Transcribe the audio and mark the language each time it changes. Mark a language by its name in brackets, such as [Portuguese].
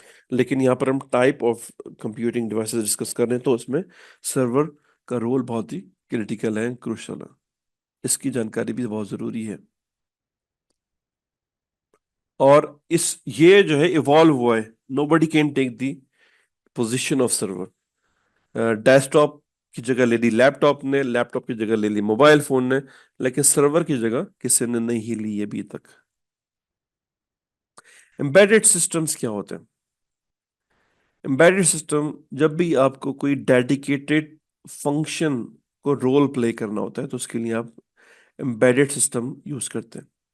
[Urdu] لیکن یہاں پر ہم type of computing devices discuss کر رہے ہیں، تو اس میں سرور کا رول بہت ہی کریٹیکل ہے، کروشل ہے. اس کی جانکاری بھی بہت ضروری ہے. اور یہ جو ہے ایوالو ہوا ہے. [English] Nobody can take the position of سرور. [Urdu] Desk top کی جگہ لے لی لیپ ٹاپ نے، لیپ ٹاپ کی جگہ لے لی موبائل فون نے، لیکن سرور کی جگہ کسی نے نہیں لی ابھی تک. امبیڈڈ سسٹمز کیا ہوتے ہیں؟ امبیڈڈ سسٹم جب بھی آپ کو کوئی ڈیڈیکیٹڈ فنکشن کو رول پلے کرنا ہوتا ہے تو اس کے لیے آپ امبیڈڈ سسٹم یوز کرتے ہیں.